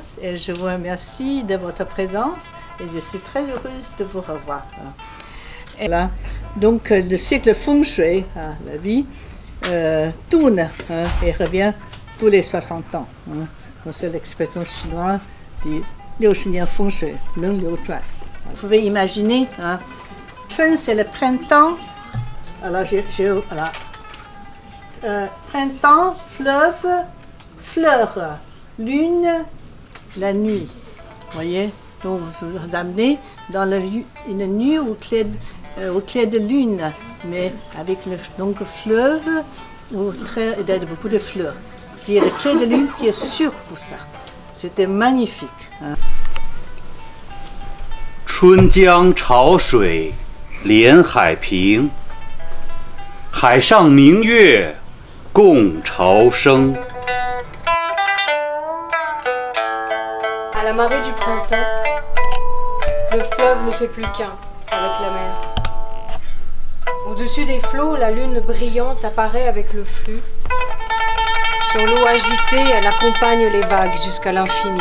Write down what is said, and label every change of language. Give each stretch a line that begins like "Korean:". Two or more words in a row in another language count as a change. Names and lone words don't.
French: Et je vous remercie de votre présence et je suis très heureuse de vous revoir. Et là, donc le cycle feng shui, la vie, tourne et revient tous les 60 ans. C'est l'expression chinoise du
Chinese: 60 年风水轮流转.
French: Vous pouvez imaginer, Chun c'est le printemps, alors voilà. Printemps, fleuve, fleur, lune, la nuit. Vous voyez, donc vous vous amenez dans une nuit au clair de lune, mais avec le fleuve où il y a beaucoup de fleurs. Il y a le clair de lune qui est sur tout ça. C'était magnifique.
Chinese: 春江潮水连海平，海上明月共潮生。
French: À la marée du printemps, le fleuve ne fait plus qu'un avec la mer. Au-dessus des flots, la lune brillante apparaît avec le flux. Sur l'eau agitée, elle accompagne les vagues jusqu'à l'infini.